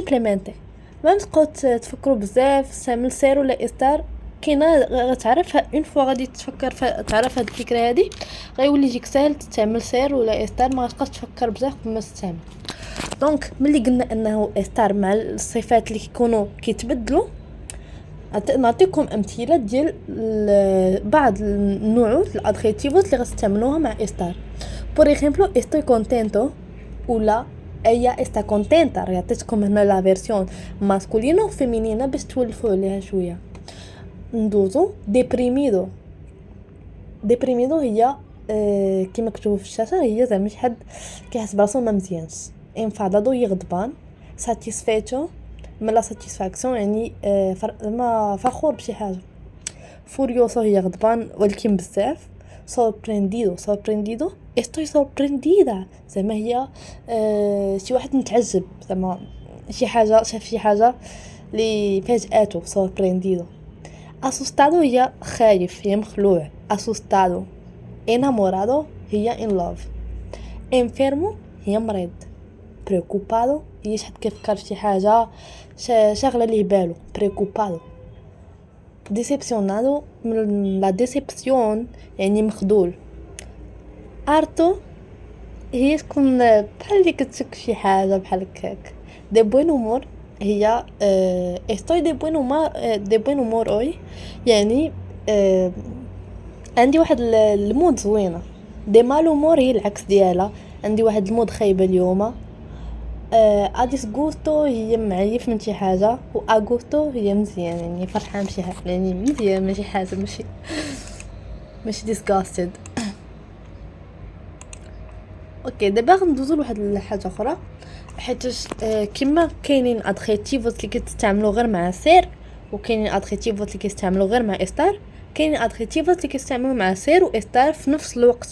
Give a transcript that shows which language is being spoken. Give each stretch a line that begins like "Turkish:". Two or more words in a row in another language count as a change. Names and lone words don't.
Arabic: ما تبقاو تفكروا بزاف استعمل سير ولا استار، كاينه غتعرفها
French: une fois
Arabic: غادي تفكر تعرف هاد الفكره هادي، غيولي يجيك ساهل تستعمل سير ولا استار، ما غتبقاش تفكر بزاف قبل ما تستعمل. دونك ملي قلنا انه استار مع الصفات اللي كيكونوا كيتبدلوا، نعطيكم امثله ديال بعض النوعات الادجيتيفات اللي غتستعملوها مع استار.
French: par exemple
Spanish: estoy contento ولا ella está contenta.
Arabic: عطيتكم هنا
French: la version
Spanish: masculino y femenina
Arabic: باش تولفوا عليها شويه. ندوزو ديبريميدو. ديبريميدو هي كما مكتوب في الشاشه، هي زعما شي حد كيحس براسو ما مزيانش. enfadado هي غضبان. satisfecho من
Spanish: la satisfacción
Arabic: يعني زعما فخور بشي حاجه. فوريوسو هي غضبان ولكن بزاف.
Spanish: sorprendido estoy sorprendida
Arabic: زعما هي شي واحد متعجب، زعما شي حاجه شاف شي حاجه اللي فاجاتو.
Spanish: sorprendido.
Arabic: asustado هي خايف، هي مخلوع.
Spanish: asustado. enamorado هي
English: in love.
Arabic: enfermo هي مريض. preocupado هي شحال كيفكر في شي حاجه شاغله ليه بالو.
Spanish: preocupado.
Arabic: decepcionado من
Spanish: la decepción
Arabic: يعني مخذول. harto هي تكون بحال اللي كتشك شي حاجه بحال هكاك.
Spanish: de buen humor
Arabic: هي
Spanish: estoy de buen humor hoy
Arabic: يعني عندي واحد المود زوينه.
Spanish: de mal humor
Arabic: هي العكس ديالها، عندي واحد المود خايبه اليوم. اديسغوستو هي معيف من شي حاجه، و اغوستو هي مزيان يعني فرحان بشي حاجه، يعني مزيان ماشي حاجه ماشي ديسغاستد. اوكي دابا غندوزو لواحد الحاجه اخرى، حيت كما كاينين ادجيتيفز اللي كتستعملوا غير مع سير، وكاينين ادجيتيفز اللي كيستعملوا غير مع استار، كاينين ادجيتيفز اللي كيستعملوا مع سير واستار في نفس الوقت.